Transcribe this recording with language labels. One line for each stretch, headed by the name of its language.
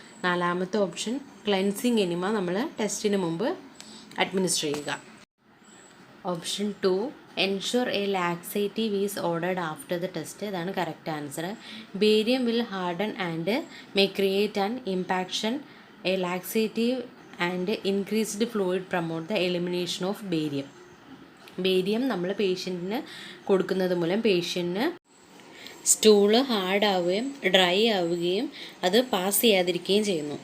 Malayalam: നാലാമത്തെ option, cleansing enema നമ്മൾ ടെസ്റ്റിന് മുമ്പ് അഡ്മിനിസ്റ്റർ ചെയ്യുക.
English: Option 2, ensure a laxative is ordered after the test.
Malayalam: ഇതാണ് correct answer.
English: Barium will harden and may create an impaction. A laxative and increased fluid promote the elimination of barium
Malayalam: നമ്മൾ പേഷ്യൻറ്റിന് കൊടുക്കുന്നത് മൂലം പേഷ്യൻറ്റിന് stool ഹാർഡാവുകയും dry ആവുകയും അത് pass ചെയ്യാതിരിക്കുകയും ചെയ്യുന്നു.